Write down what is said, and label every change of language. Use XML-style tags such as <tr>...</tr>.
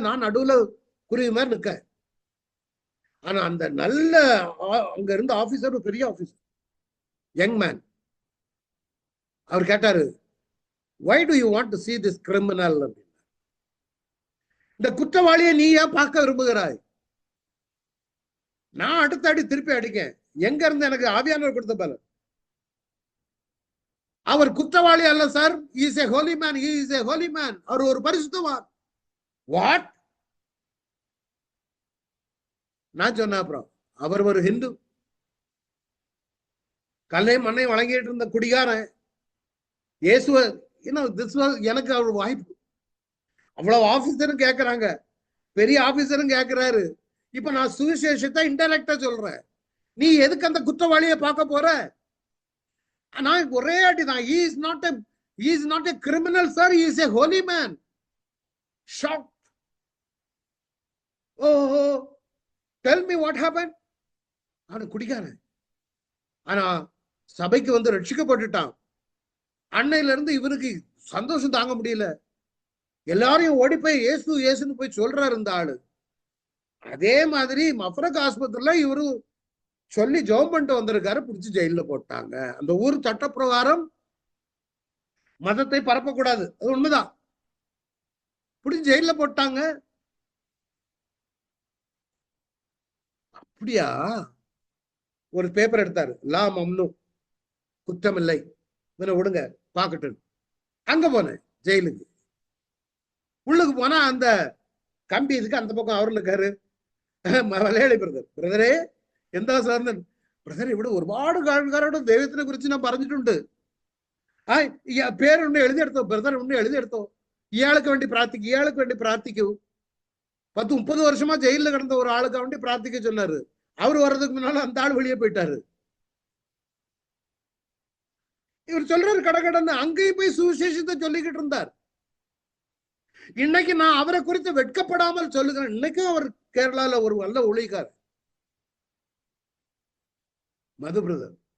<ta>நான் நடுவுல குருவி மாதிரி நிக்க. ஆனா அந்த நல்ல அங்க இருந்த ஆபீசர், பெரிய ஆபீசர், யங் மேன், அவர் கேட்டாரு,</ta> <en>why do you want to see this criminal?</en> <ta>இந்த குற்றவாளியை நீ ஏன் பார்க்க விரும்புகிறாய்? நான் அடுத்த அடி திருப்பி அடிக்கேன். எங்க இருந்து எனக்கு ஆவியானவர் கொடுத்த பலன். அவர் குற்றவாளி அல்ல sir,</ta> <en>he is a holy man, he is a holy man.</en> <ta>அவர் ஒரு பரிசுத்தவான். வாட்? நான் சொன்ன அப்புறம் அவர் ஒரு ஹிந்து, கல்லை மண்ணை வழங்கிட்டு இருந்த குடிகாரன், இயேசுவ எனக்கு அவர் வாய்ப்பு. அவ்வளவு ஆபீசரும் கேட்கிறாங்க, பெரிய ஆபீசரும் கேட்கிறாரு. இப்ப நான் சுவிசேஷத்தை இன்டைரக்டா சொல்றேன், நீ எதுக்கு அந்த குற்றவாளியை பார்க்க போற? நான் ஒரே அடி தான்.</ta> <en>he is not a criminal sir, he is a holy man. Shocked. Oh, tell me what happened.</en> <ta>அவன் குடிக்காரன், ஆனா சபைக்கு வந்து ரட்சிக்கப்பட்டுட்டான். அன்னையில இருந்து இவனுக்கு சந்தோஷம் தாங்க முடியல. எல்லாரையும் ஓடி போய் இயேசு இயேசுன்னு போய் சொல்றாரு இந்த ஆளு. அதே மாதிரி மஃப்ரக் ஆஸ்பத்திரியில இவரு சொல்லி ஜெபம் பண்ணிட்டு வந்திருக்காரு, பிடிச்சி ஜெயில போட்டாங்க. அந்த ஊர் சட்டப்பிரகாரம் மதத்தை பரப்பக்கூடாது, அது உண்மைதான். பிடிச்சி ஜெயில போட்டாங்க. அப்படியா? ஒரு பேப்பர் எடுத்தாரு, லா மம்னு, குற்றம் இல்லை, இவனை விடுங்க பாக்கட்டு. அங்க போனேன் ஜெயிலுக்கு. உள்ளுக்கு போனா அந்த கம்பி இதுக்கு அந்த பக்கம் அவர்ல இருக்காரு, மலையாளி பிரதர்.</ta> <ml>பிரதரே എന്താ സാറിന്? ബ്രദർ, ഇവിടെ ഒരുപാട് ആൾക്കാരോട് ദൈവത്തിനെ കുറിച്ച് ഞാൻ പറഞ്ഞിട്ടുണ്ട്. പേരുണ്ട്, എഴുതിയെടുത്തോ ബ്രദർ, ഉണ്ട് എഴുതിയെടുത്തോ. ഇയാൾക്ക് വേണ്ടി പ്രാർത്ഥിക്കും, ഇയാൾക്ക് വേണ്ടി പ്രാർത്ഥിക്കൂ.</ml> <ta>10-30 வருஷமா ஜெயில கிடந்த ஒரு ஆளுக்கு வேண்டி பிரார்த்திக்க சொன்னாரு. அவர் வர்றதுக்கு முன்னால அந்த ஆள் வெளியே போயிட்டாரு. இவர் சொல்றாரு கடகடன்னு, அங்கேயும் போய் சுவிசேஷத்தை சொல்லிக்கிட்டு இருந்தார். இன்னைக்கு நான் அவரை குறித்து வெட்கப்படாமல் சொல்லுகிறேன். இன்னைக்கும் அவர் கேரளால ஒரு நல்ல ஊழியக்கார், மது பிரதர்.</ta>